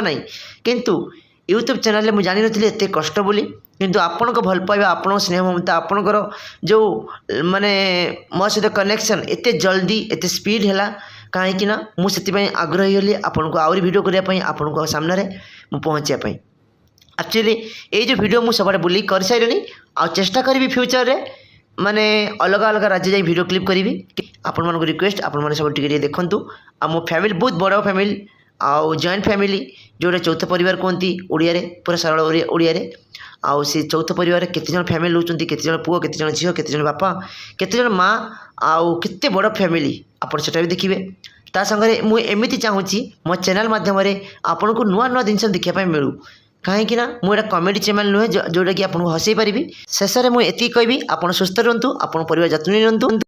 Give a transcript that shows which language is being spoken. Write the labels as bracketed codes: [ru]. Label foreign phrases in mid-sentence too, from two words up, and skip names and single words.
[or] ନାହିଁ କିନ୍ତୁ ୟୁଟ୍ୟୁବ୍ ଚ୍ୟାନେଲ୍ରେ ମୁଁ ଜାଣିନଥିଲି ଏତେ କଷ୍ଟ ବୋଲି କିନ୍ତୁ ଆପଣଙ୍କ ଭଲ ପାଇବା ଆପଣଙ୍କ ସ୍ନେହ ମମତା ଆପଣଙ୍କର ଯେଉଁ ମାନେ ମୋ ସହିତ କନେକ୍ସନ୍ ଏତେ ଜଲ୍ଦି ଏତେ ସ୍ପିଡ୍ ହେଲା କାହିଁକି ନା ମୁଁ ସେଥିପାଇଁ ଆଗ୍ରହୀ ହେଲି ଆପଣଙ୍କୁ ଆହୁରି ଭିଡ଼ିଓ କରିବା ପାଇଁ ଆପଣଙ୍କ ସାମ୍ନାରେ ମୁଁ ପହଞ୍ଚିବା ପାଇଁ ଆକ୍ଚୁଆଲି ଏଇ ଯେ ଭିଡ଼ିଓ ମୁଁ ସବୁଆଡ଼େ ବୁଲିକି କରିସାରିଲିଣି ଆଉ ଚେଷ୍ଟା କରିବି ଫ୍ୟୁଚରରେ ମାନେ ଅଲଗା ଅଲଗା ରାଜ୍ୟ ଯାଇ [en] video clip [or] କରିବି ଆପଣମାନଙ୍କୁ ରିକ୍ୱେଷ୍ଟ ଆପଣମାନେ ସବୁ ଟିକେ ଟିକେ ଦେଖନ୍ତୁ ଆଉ ମୋ ଫ୍ୟାମିଲି ବହୁତ ବଡ଼ ଫ୍ୟାମିଲି ଆଉ [en] joint family [or] ଯେଉଁଟା ଚୌଥ ପରିବାର କୁହନ୍ତି ଓଡ଼ିଆରେ ପୁରା ସରଳ ଓଡ଼ିଆରେ ଆଉ ସେ ଚୌଥ ପରିବାରରେ କେତେଜଣ ଫ୍ୟାମିଲି ରହୁଛନ୍ତି କେତେଜଣ ପୁଅ କେତେଜଣ ଝିଅ କେତେଜଣ ବାପା କେତେଜଣ ମା ଆଉ କେତେ ବଡ଼ ଫ୍ୟାମିଲି ଆପଣ ସେଟା ବି ଦେଖିବେ ତା ସାଙ୍ଗରେ ମୁଁ ଏମିତି ଚାହୁଁଛି ମୋ ଚ୍ୟାନେଲ୍ ମାଧ୍ୟମରେ ଆପଣଙ୍କୁ ନୂଆ ନୂଆ ଜିନିଷ ଦେଖିବା ପାଇଁ ମିଳୁ କାହିଁକି ନା ମୁଁ ଏଇଟା [en] comedy channel [or] ନୁହେଁ ଯେଉଁଟାକି ଆପଣଙ୍କୁ ହସେଇ ପାରିବି ଶେଷରେ ମୁଁ ଏତିକି କହିବି ଆପଣ ସୁସ୍ଥ ରୁହନ୍ତୁ ଆପଣ ପରିବାର ଯତ୍ନ ନିଅନ୍ତୁ